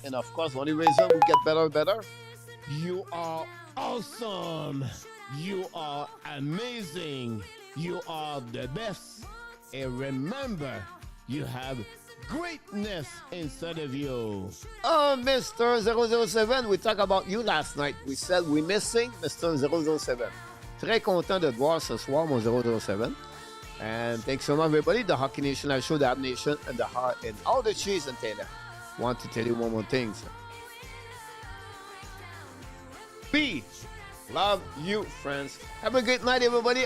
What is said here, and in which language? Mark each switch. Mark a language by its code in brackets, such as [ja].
[en] And of course, the only reason we get better and better. You are awesome. You are amazing. You are the best. And remember, you have greatness inside of you. Oh, Mr. 007, we talked about you last night. We said we're missing Mr. 007. [fr] Très content de te voir ce soir, mon 007. [en] And thanks so much, everybody. The Hockey Nation, I show the Ab Nation, and the heart, and all the cheese and Taylor. Want to tell you one more thing. Peace. Love you, friends. Have a great night, everybody.